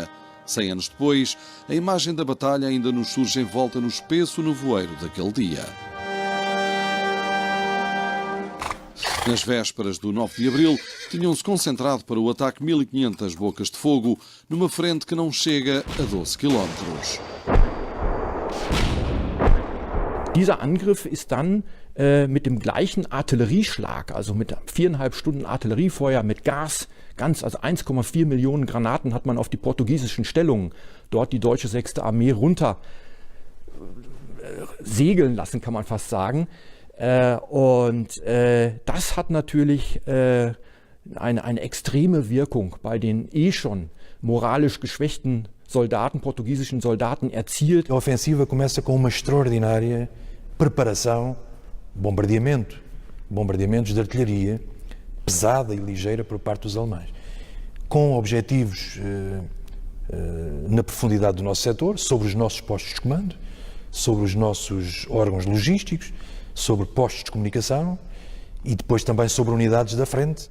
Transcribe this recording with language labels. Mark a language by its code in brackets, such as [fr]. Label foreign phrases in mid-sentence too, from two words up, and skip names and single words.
[pt] 100 anos depois, a imagem da batalha ainda nos surge envolta no espesso nevoeiro daquele dia. Nas vésperas do 9 de Abril, tinham-se concentrado para o ataque 1500 bocas de fogo, numa frente que não chega a 12 quilómetros. [de] Dieser Angriff ist dann mit dem gleichen Artillerieschlag, also mit 4,5 Stunden Artilleriefeuer, mit Gas, also 1,4 Millionen Granaten hat man auf die portugiesischen Stellungen, dort die deutsche 6. Armee runter segeln lassen, kann man fast sagen. Das hat natürlich eine extreme Wirkung bei den schon moralisch geschwächten Soldaten, portugiesischen Soldaten erzielt. [pt] A ofensiva começa com uma extraordinária preparação, bombardeamentos de artilharia pesada e ligeira por parte dos alemães, com objetivos na profundidade do nosso setor, sobre os nossos postos de comando, sobre os nossos órgãos logísticos, sobre postos de comunicação e depois também sobre unidades da frente.